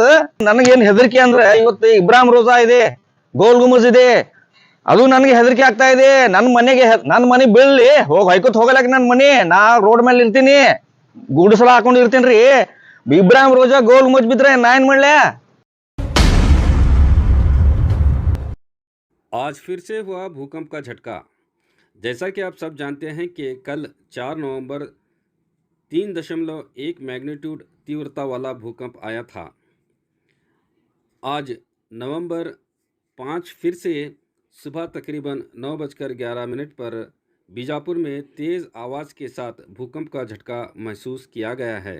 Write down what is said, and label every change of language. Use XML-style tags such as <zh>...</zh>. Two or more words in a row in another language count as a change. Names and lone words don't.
<kn>ನನಗೇನ್ ಹೆದರಿಕೆ ಅಂದ್ರೆ ಇವತ್ತು ಇಬ್ರಾಹಿಂ ರೋಜಾ ಇದೆ, ಗೋಲ್ ಗುಮಜ್ ಇದೆ, ಅದು ನನಗೆ ಹೆದರಿಕೆ ಆಗ್ತಾ ಇದೆ. ನನ್ನ ಮನೆ ಬೀಳ್ಲಿ ಹೊಯ್ಕೊತ್ ಹೋಗಲಕ್ಕ ನನ್ನ ಮನೆ. ನಾ ರೋಡ್ ಮೇಲೆ ಇರ್ತೀನಿ, ಗುಡಿಸಲ ಹಾಕೊಂಡು ಇರ್ತೀನಿ. ಇಬ್ರಾಹಿಂ ರೋಜಾ ಗೋಲ್ ಗುಮಜ್ ಬಿದ್ರೆ ನಾ ಏನ್ ಮಾಡ್ಲೆ?</kn> <hi>आज फिर से हुआ भूकंप का झटका। जैसा कि आप सब जानते हैं कि कल 4 नवंबर 3.1 मैग्नीट्यूड तीव्रता वाला भूकंप आया था। आज नवंबर 5 फिर से सुबह तकरीबन 9:11 पर बीजापुर में तेज़ आवाज़ के साथ भूकंप का झटका महसूस किया गया है।</hi>